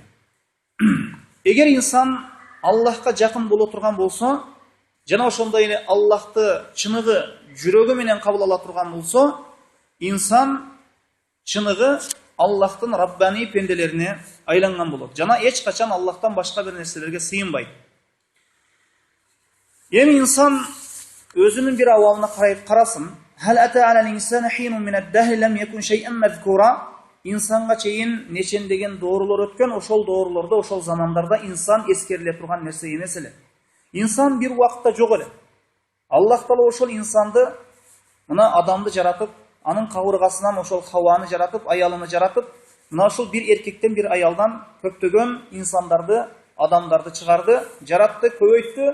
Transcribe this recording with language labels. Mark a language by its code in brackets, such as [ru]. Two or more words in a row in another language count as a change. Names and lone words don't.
[ky] Эгер инсан Аллахка жакын боло турган болсо, жана ошондой эле Аллахты чыныгы жүрөгү менен кабыл ала турган болсо, инсан чыныгы Аллахтын Раббани пенделерине айланган болот. Жана эч качан Аллахтан башка бир нерселерге сыйынбайт. Эми инсан өзүнүн бир абалына карасын. [ar] هل أتى على الإنسان حين من الدهر لم يكن شيئا مذكورا. [ky] Инсанга чейин нечендеген доорулор өткөн, ошол доорлордо, ошол замандарда инсан эскериле турган нерсе эмес эле. Инсан бир убакытта жок эле. Аллах Таала ошол инсанды, мына адамды жаратып, анын кабыргасынан ошол Хаваны жаратып, аялыны жаратып, мына ошол бир эркектен, бир аялдан көптөгөн инсандарды, адамдарды чыгарды, жаратты, көбөйттү.